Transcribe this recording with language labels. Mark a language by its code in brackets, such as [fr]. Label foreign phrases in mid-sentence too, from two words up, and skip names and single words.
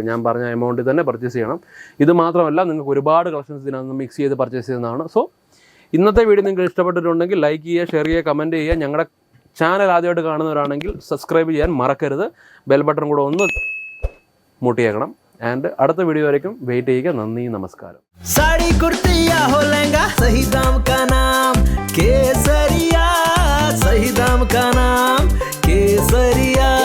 [ml] ഞാൻ പറഞ്ഞ എമൗണ്ടിൽ തന്നെ പർച്ചേസ് ചെയ്യണം. ഇത് മാത്രമല്ല, നിങ്ങൾക്ക് ഒരുപാട് കളക്ഷൻസ് ഇതിനകത്ത് മിക്സ് ചെയ്ത് പർച്ചേസ് ചെയ്യുന്നതാണ്. സോ ഇന്നത്തെ വീഡിയോ നിങ്ങൾക്ക് ഇഷ്ടപ്പെട്ടിട്ടുണ്ടെങ്കിൽ ലൈക്ക് ചെയ്യുക, ഷെയർ ചെയ്യുക, കമൻറ്റ് ചെയ്യുക. ഞങ്ങളുടെ ചാനൽ ആദ്യമായിട്ട് കാണുന്നവരാണെങ്കിൽ സബ്സ്ക്രൈബ് ചെയ്യാൻ മറക്കരുത്. [en] bell button [ml] കൂടെ ഒന്ന് മുട്ടിയേക്കണം. ആൻഡ് അടുത്ത വീഡിയോ വരയ്ക്കും വെയിറ്റ് ചെയ്യുക. നന്ദി, നമസ്കാരം. [hi] साड़ी कुर्ती या हो लहंगा, सही दाम का नाम केसरिया, सही दाम का नाम केसरिया.